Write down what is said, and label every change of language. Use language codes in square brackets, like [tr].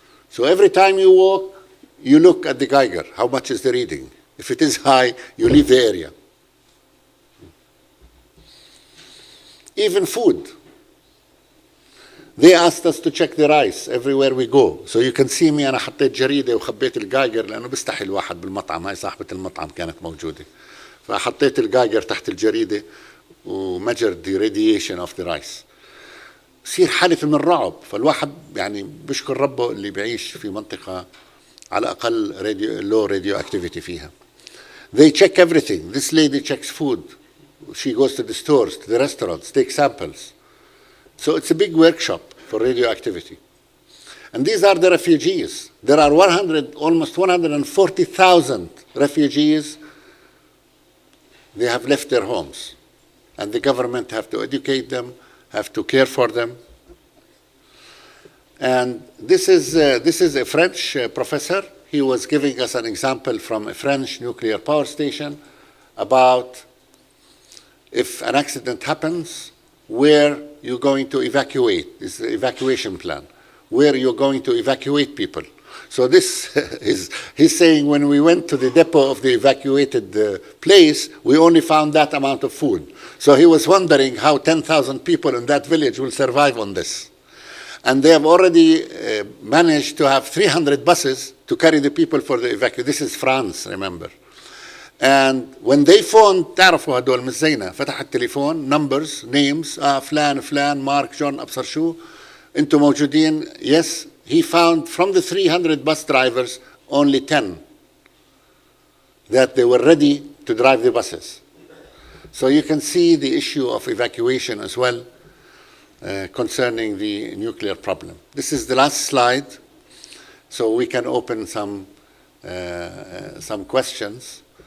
[en] So every time you walk, you look at the Geiger. How much is the reading? If it is high, you leave the area. Even food. They asked us to check the rice everywhere we go. So you can see me, [ar] أنا حطيت جريدة وخبيت الجايجر لأنه بيستحي الواحد بالمطعم. هاي صاحبة المطعم كانت موجودة. فحطيت الجايجر تحت الجريدة ومجر [en] the radiation of the rice. [ar] بصير حالة من الرعب. فالواحد يعني بشكر ربه اللي بيعيش في منطقة على الأقل [en] low radioactivity [ar] فيها. [en] They check everything. This lady checks food. She goes to the stores, to the restaurants, takes samples. So it's a big workshop for radioactivity. And these are the refugees. There are almost 140,000 refugees. They have left their homes. And the government have to educate them, have to care for them. And this is a French professor. he was giving us an example from a French nuclear power station about if an accident happens, where you're going to evacuate. This is the evacuation plan, where you're going to evacuate people. So this is, he's saying when we went to the depot of the evacuated place, we only found that amount of food. So he was wondering how 10,000 people in that village will survive on this. And they have already managed to have 300 buses to carry the people for the evacuation. This is France, remember. And when they phoned, [ar] تعرفوا هدول مش زينا، فتح التليفون [en] numbers names [ar] فلان فلان مارك جون أبصر شو أنتم موجودين. [en] Yes, he found from the 300 bus drivers only 10 that they were ready to drive the buses. So you can see the issue of evacuation as well concerning the nuclear problem. This is the last slide, so we can open some questions.